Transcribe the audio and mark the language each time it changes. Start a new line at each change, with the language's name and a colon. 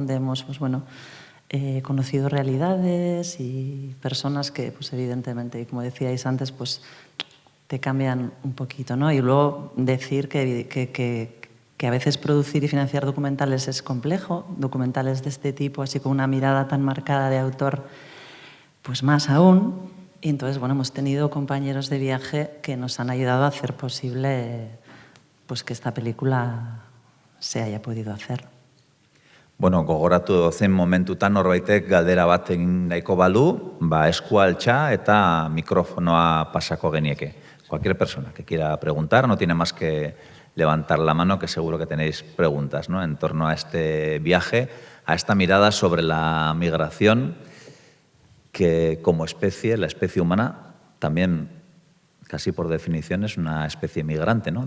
Spanish: Donde hemos, pues bueno, conocido realidades y personas que, pues evidentemente, y como decíais antes, pues te cambian un poquito, ¿no? Y luego decir que a veces producir y financiar documentales es complejo, documentales de este tipo, así con una mirada tan marcada de autor, pues más aún. Y entonces, bueno, hemos tenido compañeros de viaje que nos han ayudado a hacer posible pues, que esta película se haya podido hacer.
Basque: Bueno, gogoratu zen momentutan norbaitek galdera bat egin nahiko balu, eskua altxa eta mikrofonoa pasako genieke.
Spanish: Cualquier persona que quiera preguntar no tiene más que levantar la mano, que seguro que tenéis preguntas, ¿no?, en torno a este viaje, a esta mirada sobre la migración, que como especie, la especie humana, también casi por definición es una especie migrante, ¿no?